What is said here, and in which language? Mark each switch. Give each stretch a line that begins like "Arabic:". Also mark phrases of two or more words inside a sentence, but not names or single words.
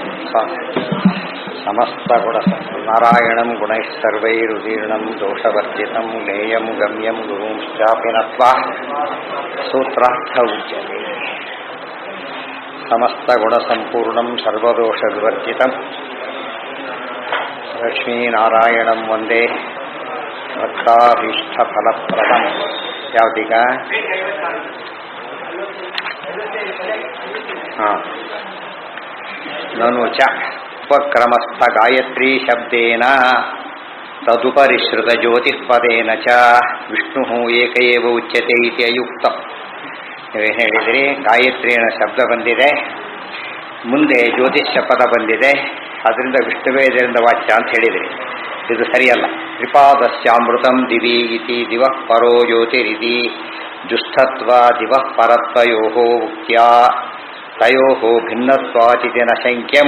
Sanskrit: ಸಮಸ್ತಗುಣನಾರಾಯಣಂ ಗುಣೈಃಸರ್ವೈರುದೀರ್ಣಂ ದೋಷವರ್ಜಿತಂ ನೇಯಂ ಗಮ್ಯಂ ಗುರುಂಶ್ಚಾಪಿ ನತ್ವಾ ಸೂತ್ರಾರ್ಥ ಉಚ್ಯತೆ. ಸಮಸ್ತಗುಣಸಂಪೂರ್ಣಂ ಸರ್ವದೋಷವಿವರ್ಜಿತಂ ಲಕ್ಷ್ಮೀನಾರಾಯಣಂ ವಂದೇ ಭಕ್ತಾಭೀಷ್ಟಫಲಪ್ರದಂ.
Kannada: ಯಾವುದೀಗ?
Sanskrit: ನನು ಚ ಉಪಕ್ರಮಸ್ಥ ಗಾಯತ್ರೀ ಶಬ್ದೇನ ತದುಪರಿಶ್ರುತ ಜ್ಯೋತಿಃಪದೇನ ಚ ವಿಷ್ಣು ಏಕ ಏವ ಉಚ್ಯತೆ ಇತಿ ಅಯುಕ್ತಂ.
Kannada: ನೀವೇನು ಹೇಳಿದಿರಿ? ಗಾಯತ್ರಿಯ ಶಬ್ದ ಬಂದಿದೆ, ಮುಂದೆ ಜ್ಯೋತಿಷ್ಯ ಪದ ಬಂದಿದೆ, ಅದರಿಂದ ವಿಷ್ಣುವೇ ಇದರಿಂದ ವಾಚ್ಯ ಅಂತ ಹೇಳಿದಿರಿ. ಇದು ಸರಿಯಲ್ಲ.
Sanskrit: ತ್ರಿಪಾದಸ್ಯಾಮೃತಂ ದಿವಿ ಇತಿ ದಿವಃ ಪರೋ ಜ್ಯೋತಿರಿತಿ ಜುಷ್ಠತ್ವ ದಿವಃ ಪರತ್ವಯೋಃ ಉಕ್ತ್ಯಾ ತಯೋಃ ಭಿನ್ನತ್ವಾಚಿತಿ ನ ಶಂಕ್ಯಂ.